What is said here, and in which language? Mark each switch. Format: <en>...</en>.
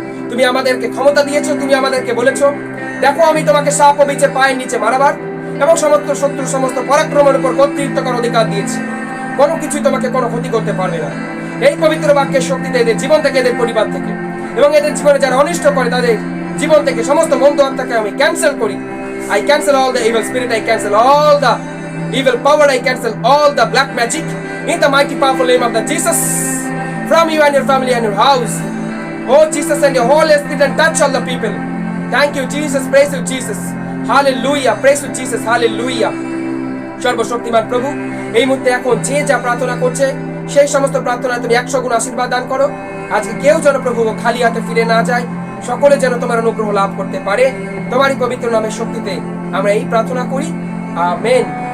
<bn>তুমি আমাদেরকে ক্ষমতা দিয়েছো, তুমি আমাদেরকে বলেছো, দেখো আমি তোমাকে সাপ ও বিচের পায়ের নিচে মারাবার এবং সমস্ত শত্রু সমস্ত পরাক্রমের উপর কর্তৃত্ব করার অধিকার দিয়েছি। কোনো কিছুই তোমাকে কোনো ক্ষতি করতে পারবে না। এই পবিত্র বাক্যের শক্তিতে এদের জীবন থেকে, এদের পরিবার থেকে এবং এদের জীবনে যারা অনিষ্ট করে তাদের জীবন থেকে সমস্ত মন্দ আত্মাকে আমি ক্যান্সেল করি।</bn> <en>I cancel all the evil spirit, I cancel all the evil power, I cancel all the black magic in the mighty powerful name of the Jesus, from you and your family and your house. Oh Jesus, and your Holy Spirit and touch all the people. Thank you Jesus, praise you Jesus, hallelujah, praise you Jesus, hallelujah.</en> <bn>সর্বশক্তিমান প্রভু, এই মুহূর্তে এখন যে যা প্রার্থনা করছে সেই সমস্ত প্রার্থনা তুমি 100 গুণ আশীর্বাদ দান করো। আজকে কেউ যেন প্রভু খালি হাতে ফিরে না যায়, সকলে যেন তোমার অনুগ্রহ লাভ করতে পারে। তোমারই পবিত্র নামের শক্তিতে আমরা এই প্রার্থনা করি, আমেন।</bn>